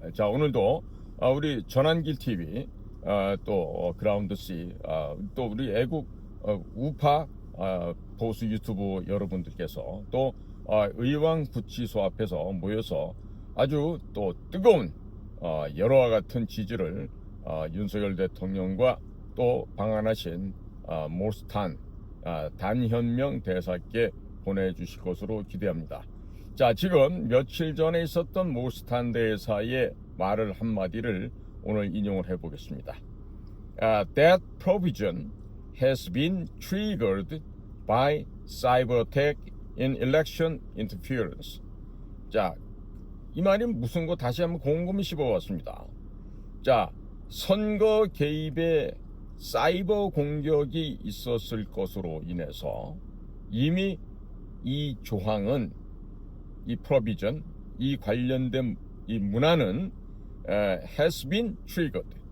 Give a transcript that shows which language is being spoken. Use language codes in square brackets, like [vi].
[ko] 자, 오늘도 우리 전환길 TV 또 그라운드 C 또 우리 애국 우파 보수 유튜브 여러분들께서 또 의왕 구치소 앞에서 모여서 아주 또 뜨거운 여러와 같은 지지를 윤석열 대통령과 또 방한하신 모스탄 단현명 대사께 보내주실 것으로 기대합니다. 자, 지금 며칠 전에 있었던 모스탄 대사의 말을 한마디를 오늘 인용을 해보겠습니다. [en] That provision has been triggered by cyber attack in election interference. [ko] 자, 이 말이 무슨 거 다시 한번 곰곰이 씹어봤습니다. 자, 선거 개입에 사이버 공격이 있었을 것으로 인해서 이미 이 조항은 이 provision, 이 관련된 이 문화는 [en] has been triggered.